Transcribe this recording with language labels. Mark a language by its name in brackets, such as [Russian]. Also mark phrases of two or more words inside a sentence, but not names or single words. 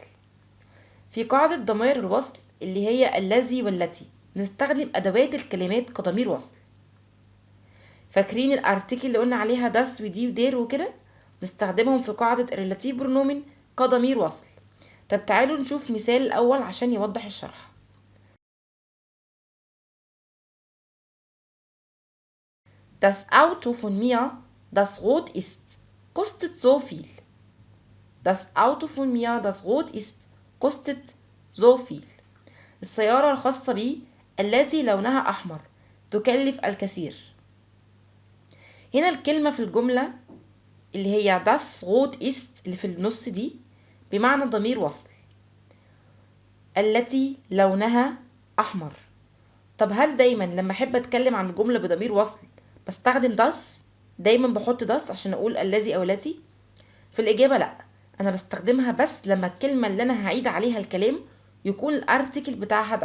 [Arabic] في قاعدة ضمائر الوصل اللي هي الذي والتي نستخدم ادوات الكلمات كضمير وصل. فاكرين الارتيكل اللي قلنا عليها das ودي ودير وكده؟ نستخدمهم في قاعدة [German] relative pronomen [Arabic] كضمير وصل. طب تعالوا نشوف مثال الاول عشان يوضح الشرح. [German] Das Auto von mir, das rot ist, kostet so viel. Das Auto von mir, das rot ist, kostet so viel. [Arabic] السيارة الخاصة بي التي لونها أحمر تكلف الكثير. هنا الكلمة في الجملة اللي هي [German] das rot ist [Arabic] اللي في النص دي بمعنى ضمير وصل، التي لونها أحمر. طب هل دايما لما أحب أتكلم عن جملة بضمير وصل بستخدم das؟ دايما بحط das عشان أقول الذي أو التي؟ في الإجابة لأ، أنا بستخدمها بس لما الكلمة اللي أنا هعيد عليها الكلام يكون الارتيكل بتاعها das.